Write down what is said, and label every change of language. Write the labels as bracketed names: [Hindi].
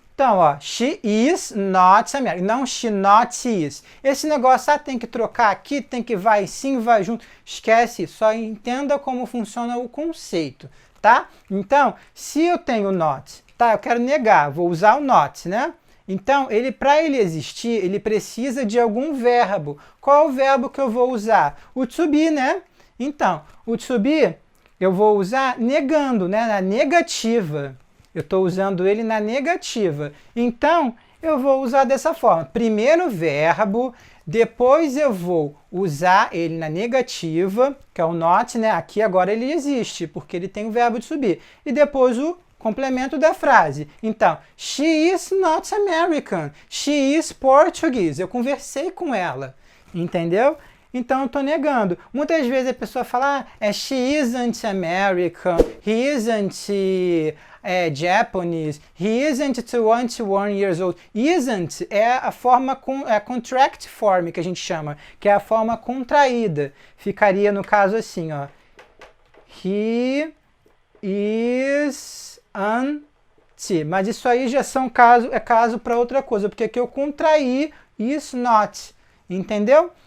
[Portuguese] Então, ó, [English] she is not American. [Portuguese] Não, [English] she not is. [Portuguese] Esse negócio, tem que trocar aqui, tem que vai sim, vai junto. Esquece, só entenda como funciona o conceito, tá? Então, se eu tenho not, tá? Eu quero negar, vou usar o not, né? Então, para ele existir, ele precisa de algum verbo. Qual é o verbo que eu vou usar? O to be, né? Então, o to be eu vou usar negando, né? Na negativa. Eu estou usando ele na negativa. Então, eu vou usar dessa forma. Primeiro verbo, depois eu vou usar ele na negativa, que é o not, né? Aqui agora ele existe, porque ele tem o verbo de subir. E depois o complemento da frase. Então, [English] she is not American. She is Portuguese. [Portuguese] Eu conversei com ela. Entendeu? Então, eu estou negando. Muitas vezes a pessoa fala, [English] she isn't American, he isn't Japanese, he isn't 21 years old. [Portuguese] Isn't é a forma, [English] a contract form [Portuguese] que a gente chama, que é a forma contraída. Ficaria no caso assim, ó. [English] He is [Portuguese] mas isso aí já é caso para outra coisa, porque aqui eu contraí [English] is not, [Portuguese] entendeu?